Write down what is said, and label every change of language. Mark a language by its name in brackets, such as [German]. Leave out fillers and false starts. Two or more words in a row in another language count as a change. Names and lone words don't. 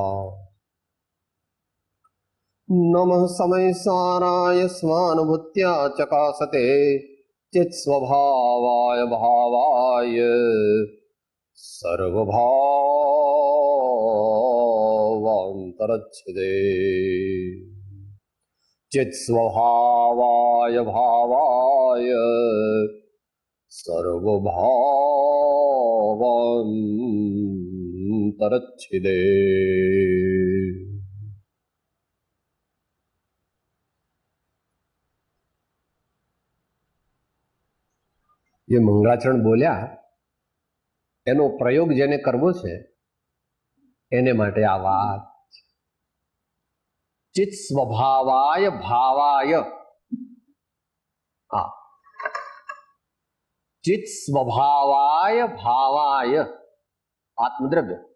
[Sanskrit] नमः समयसाराय स्वानुभूत्या चकासते चित्स्वभावाय भावाय सर्वभावान्तरच्छिदे चित्स्वभावाय भावाय सर्वभावान्तरच्छिदे। [Gujarati] ये મંગળાચરણ બોલ્યા એનો પ્રયોગ જેને કરવો છે એને માટે આ વાત [Sanskrit] चित्त स्वभावाय भावाय चित्त स्वभावाय भावाय [Gujarati] આત્મદ્રવ્ય